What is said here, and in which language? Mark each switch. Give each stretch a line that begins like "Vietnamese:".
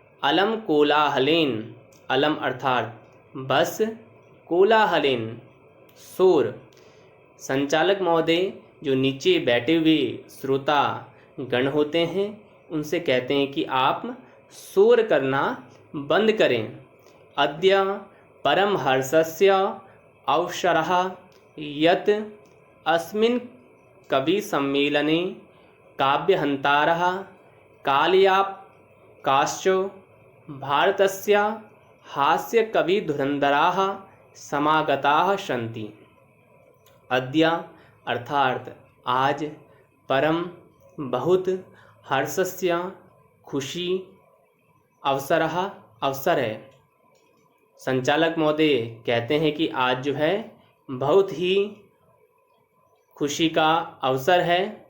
Sanskrit: अलम कोलाहलेन, अलम
Hindi: अर्थात बस,
Sanskrit: कोलाहलेन शोर।
Hindi: संचालक महोदय जो नीचे बैठे हुए श्रोता गण होते हैं उनसे कहते हैं कि आप शोर करना बंद करें।
Sanskrit: अद्य परमहर्षस्य अवसरः यत् अस्मिन् कविसम्मेलने काव्यहन्तारः कालिदासश्च भारतस्य हास्यकविधुरन्धराः समागताः सन्ति।
Hindi: अद्य अर्थात आज, परम बहुत, हर्षस्य खुशी, अवसरः अवसर है। संचालक महोदय कहते हैं कि आज जो है बहुत ही खुशी का अवसर है।